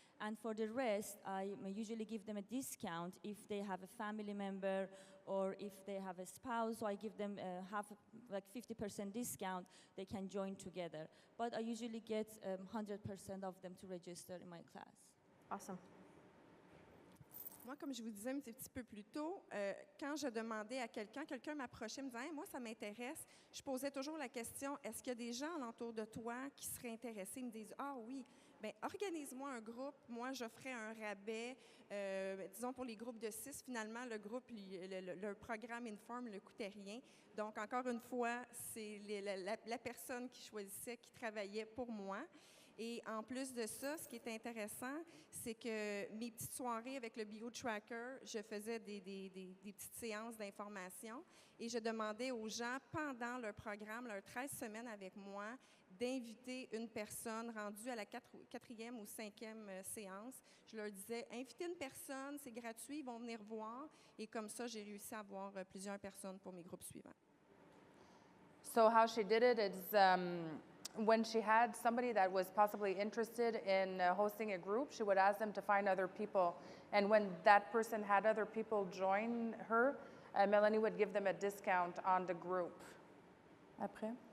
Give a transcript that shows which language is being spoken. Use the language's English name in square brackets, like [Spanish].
[English] And for the rest, I usually give them a discount if they have a family member or if they have a spouse. So I give them like 50% discount. They can join together. But I usually get 100% of them to register in my class. Awesome. [French] Moi, comme je vous disais un petit peu plus tôt, quand je demandais à quelqu'un m'approchait, me disait hey, « moi, ça m'intéresse », je posais toujours la question « est-ce qu'il y a des gens alentour de toi qui seraient intéressés ?» Ils me disent « ah oui, bien, organise-moi un groupe, moi, j'offrais un rabais, disons pour les groupes de 6, finalement, le groupe, le programme Inform ne coûtait rien. Donc, encore une fois, c'est la personne qui choisissait, qui travaillait pour moi. Et en plus de ça, ce qui est intéressant, c'est que mes petites soirées avec le BioTracker, je faisais des petites séances d'information et je demandais aux gens, pendant leur programme, leurs 13 semaines avec moi, d'inviter une personne rendue à la 4e ou 5e séance. Je leur disais, invitez une personne, c'est gratuit, ils vont venir voir. Et comme ça, j'ai réussi à avoir plusieurs personnes pour mes groupes suivants. [English] So how she did it is when she had somebody that was possibly interested in hosting a group, she would ask them to find other people. And when that person had other people join her, Melanie would give them a discount on the group. [French] Après?